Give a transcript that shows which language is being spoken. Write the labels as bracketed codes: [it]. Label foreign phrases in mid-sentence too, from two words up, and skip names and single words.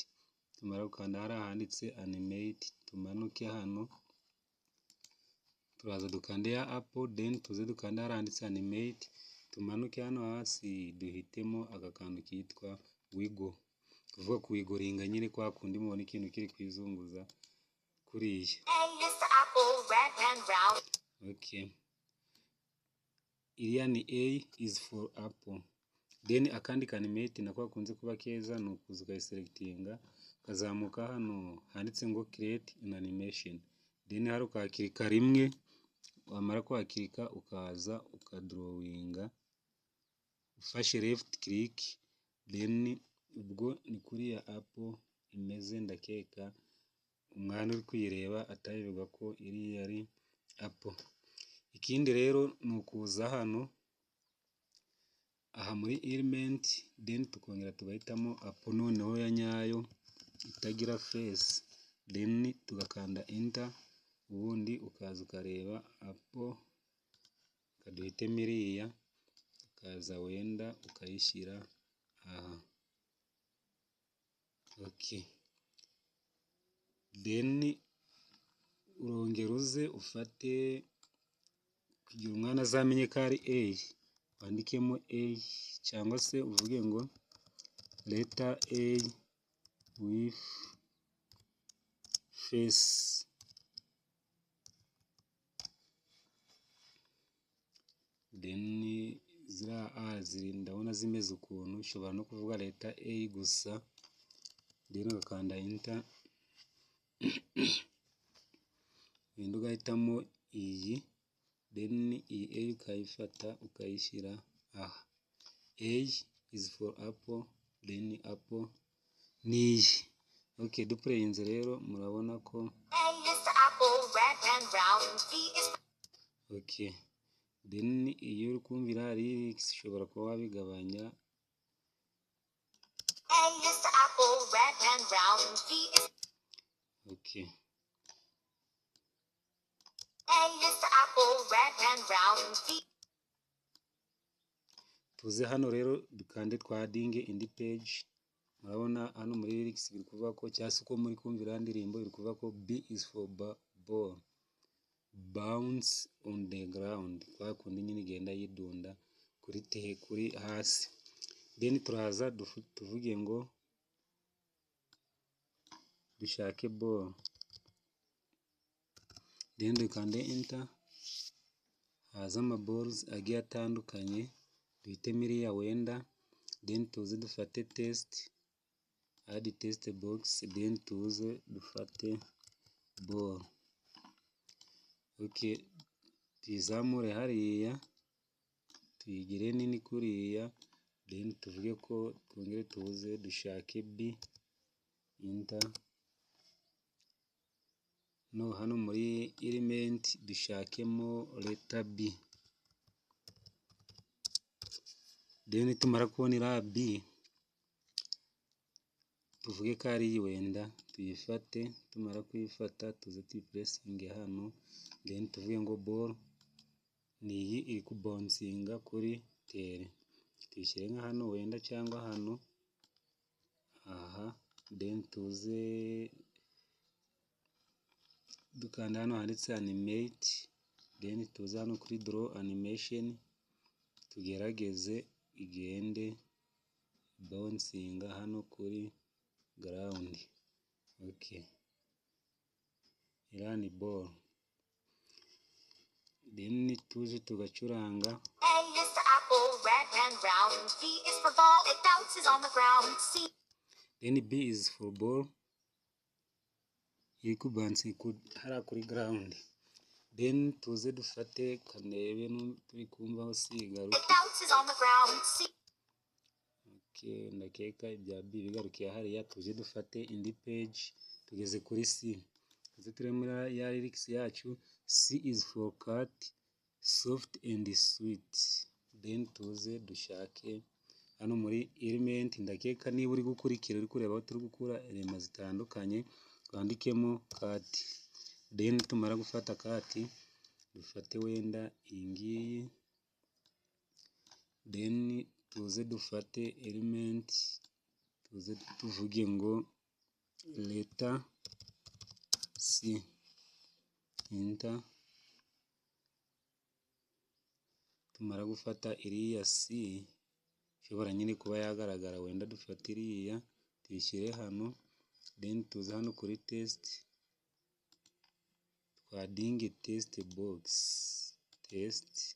[rw] Tumara gukanda hariya handitse animate tumanuke hano, turaza dukande ya apple, then tuze dukande hariya handitse animate tumanuke hano hasi duhitemo agakantu kitwa wiggle, kuvuga kuwigoringa nyine kwa kundi mubona ikintu kiri kwizunguza kuriya. Okay, iriya ni [en] A is for apple, [rw] then akandi kanimate nako gakunze kuba keza ni ukuza ukayiselectinga ukazamuka hano handitse ngo [en] create an animation, [rw] then hari ukahakirika rimwe. Wamara kuhakirika ukaza ukadrawinga ufashe [en] left click, [rw] then ubwo ni kuri ya apple imeze. Ndakeka umwana uri kuyireba atayoberwa ko iriya ari apple. Ikindi rero ni ukuza hano aha muri element, then tukongera tugahitamo apple noneho ya nyayo itagira face, then tugakanda enter, ubundi ukaza ukareba apple ukaduhitemo iriya, ukaza wenda ukayishyira aha. Okay, then urongera uze ufate kugira umwana azamenye ko ari A, wandikemo A cyangwa se uvuge ngo [en] letter A with face, then [rw] ziriya A ndabona zimeze ukuntu, ushobora no kuvuga [en] letter A [rw] gusa, then ugakanda enter wenda ugahitamo iyi, then iyi A ukayifata ukayishyira aha. [en] A is for apple, then apple niyi. [rw] Okay, dupureyinze rero murabona ko okay, then iyo uri kumvira lyrics ushobora kuba wabigabanya. Okay, tuze hano rero dukande twadinge indi page. Murabona hano muri lyrics biri kuvuga ko cyangwa se uko muri kumvira indirimbo biri kuvuga ko [en] B is for ball, bounce on the ground, [rw] kwa kundi nyine igenda yidunda kuri hasi. Then turaza tuvuge ngo dushake ball, then dukande enter, haza ama balls agiye atandukanye, duhitemo iriya wenda, then tuze dufate [en] test, add test box, [rw] then tuze dufate ball. Okay, tuyizamure hariya tuyigire nini kuriya, then tuvuge ko twongere tuze dushake b enter. No hano muri element dushakemo [en] letter b, [rw] then tumara kubona iriya b tuvuge ko ari iyi wenda tuyifate, tumara kuyifata tuze tuyipuresinge hano, then tuvuge ngo ball ni iyi iri kubonsinga kuri tere, tuyishyire nka hano wenda cyangwa hano aha, then tuze dukanda hano handitse animate, then tuze hano kuri [en] draw animation [rw] tugerageze igende bonsinga hano kuri ground. Okay, iriya ni ball, then tuje tugacuranga. [en] A is for apple, red and round. B is for ball, it bounces on the ground. C. Then B is for ball, [rw] iri kubansi hariya kuri ground. Then tuze dufate kanebe turi kumva aho C igaruka. [en] It bounces on the ground. C. [rw] Okay, ndakeka ibya B bigarukiye hariya, tuze dufate indi page tugeze kuri C. Tuze turebe muri ya lyrics yacu, [en] C is for cat, soft and sweet. [rw] Then tuze dushake hano muri element, ndakeka niba uri gukurikira uri kureba aho turi gukura element zitandukanye, twandikemo cat. Then tumara gufata cat dufate wenda iyi ngiyi, then tuze dufate element tuze tuvuge ngo [en] letter C enter. [rw] Tumara gufata iriya C ishobora nyine kuba yagaragara, wenda dufate iriya tuyishyire hano, then tuze hano kuri test twadinge [en] test box, test